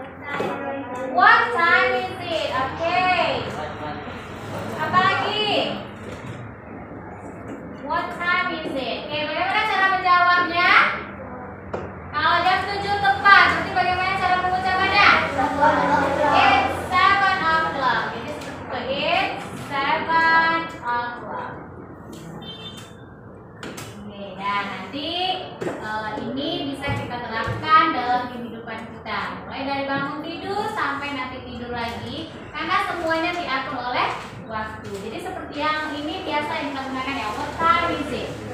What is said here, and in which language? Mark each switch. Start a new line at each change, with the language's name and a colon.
English: What time is it? Oke.
Indonesian: Apa lagi?
English: What time is it?
Indonesian: Oke, bagaimana cara menjawabnya? Kalau jam 7 tepat, berarti bagaimana cara mengucapkannya?
English: It's 7 o'clock.
Indonesian: Jadi seperti
English: it's 7 o'clock.
Indonesian: Oke, dan nanti ini bisa kita terapkan dalam kehidupan kita. Mulai dari bangun tidur sampai nanti tidur lagi, karena semuanya diatur oleh waktu. Jadi seperti yang ini biasa yang kita gunakan ya,
English: what time is it?